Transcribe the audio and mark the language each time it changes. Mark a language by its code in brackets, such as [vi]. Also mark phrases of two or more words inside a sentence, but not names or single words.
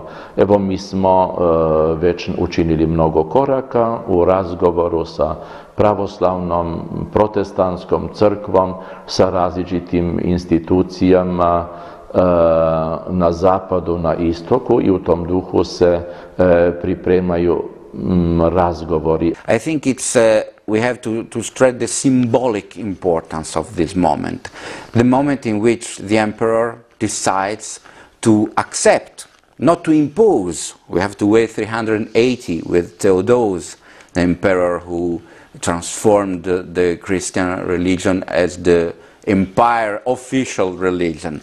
[hr] Evo, mi smo već učinili mnogo koraka u razgovoru sa pravoslavnom, protestantskom crkvom, sa različitim institucijama na zapadu, na istoku, i u tom duhu se pripremaju razgovori. [en] I think we have to stress the symbolic importance of this moment. The moment in which the emperor decides to accept, not to impose. We have to wait 380 with Theodose, the emperor who transformed the Christian religion as the empire official religion.